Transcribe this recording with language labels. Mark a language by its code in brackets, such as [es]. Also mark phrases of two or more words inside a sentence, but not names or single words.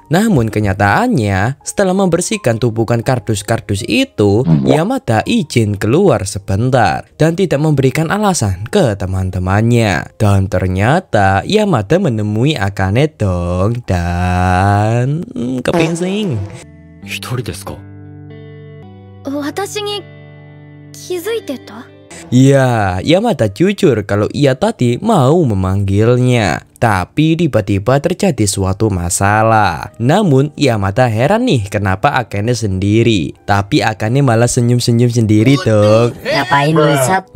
[id] Namun kenyataannya setelah membersihkan tumpukan kardus-kardus itu, Yamada izin keluar sebentar dan tidak memberikan alasan ke teman-temannya. Dan ternyata Yamada menemui Akane dong dan kepingsing. [ja] 一人ですか? 私に気づいてた? [id] Ya, Yamada jujur kalau ia tadi mau memanggilnya. Tapi tiba-tiba terjadi suatu masalah. Namun Yamada heran nih kenapa Akane sendiri. Tapi Akane malah senyum-senyum sendiri dong. Ngapain lu, Sat?